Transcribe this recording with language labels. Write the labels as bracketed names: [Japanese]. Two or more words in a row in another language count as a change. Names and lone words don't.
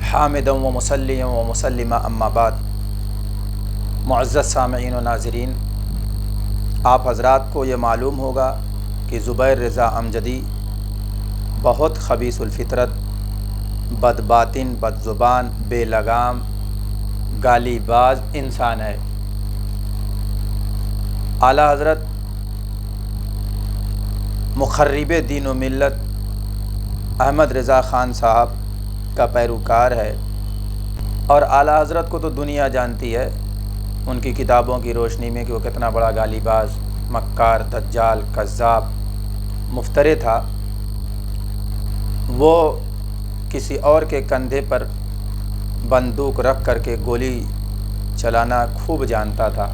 [Arabic] حامدا و مسلما و مسلما اما بعد۔ [Urdu] معزز سامعین و ناظرین، آپ حضرات کو یہ معلوم ہوگا کہ زبیر رضا امجدی بہت خبیث الفطرت، بد باطن، بد زبان، بے لگام، گالی باز انسان ہے۔ اعلیٰ حضرت مخرب دین و ملت احمد رضا خان صاحب کا پیروکار ہے، اور اعلیٰ حضرت کو تو دنیا جانتی ہے ان کی کتابوں کی روشنی میں کہ وہ کتنا بڑا گالی باز، مکار، دجال، کذاب، مفتری تھا۔ وہ کسی اور کے کندھے پر بندوق رکھ کر کے گولی چلانا خوب جانتا تھا۔